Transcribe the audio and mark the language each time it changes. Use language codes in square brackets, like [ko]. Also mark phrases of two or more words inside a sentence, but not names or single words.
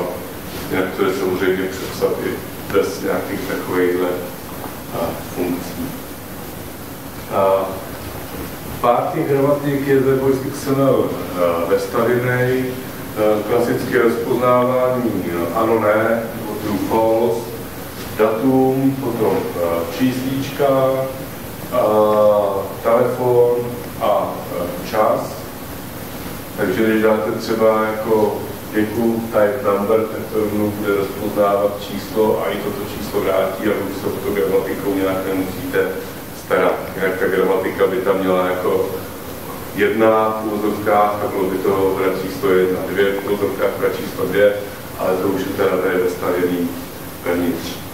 [cs] Jinak to je samozřejmě přepsat i bez nějakých takovýchhle funkcí. Pár těch gramatik je ve VXML vestavěný, klasické rozpoznávání ano, ne, nebo [en] true, false, [cs] datum, potom číslíčka, telefon a čas. Takže když dáte třeba jako věku [en] type number, [cs] tak to rovnou bude rozpoznávat číslo a i toto číslo vrátí a už se o to gramatikou nějak nemusíte starat. Jinak ta gramatika by tam měla jako 1 v uvozovkách a bylo by to hra číslo 1, 2 v uvozovkách hra číslo 2, ale to už je teda vestavěný vevnitř.